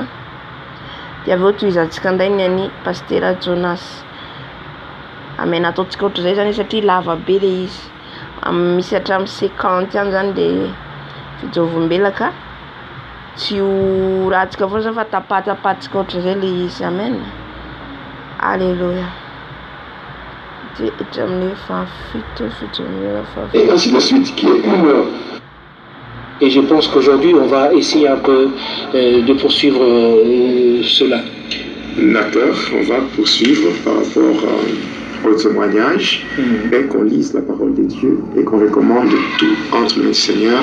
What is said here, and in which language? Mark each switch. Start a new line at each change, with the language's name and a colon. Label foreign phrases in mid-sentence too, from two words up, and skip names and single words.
Malagasy: Dia avy eo toizantsika indray ny any Pasteur Jonas. Amen. Ataontsika ohatr'izay zany satria lava be le izy. Misy hatramin'ny 50 any zany le fijoroam-volombelona ka tsy ho rahantsika foana zany fa tapatapatsika ohatr'izay le izy. Amen. Alléluia.
French: Et ainsi de suite, qui est une heure. Et je pense qu'aujourd'hui, on va essayer un peu de poursuivre cela. D'accord, on va poursuivre par rapport au témoignage, et qu'on lise la parole de Dieu et qu'on recommande tout entre le Seigneur.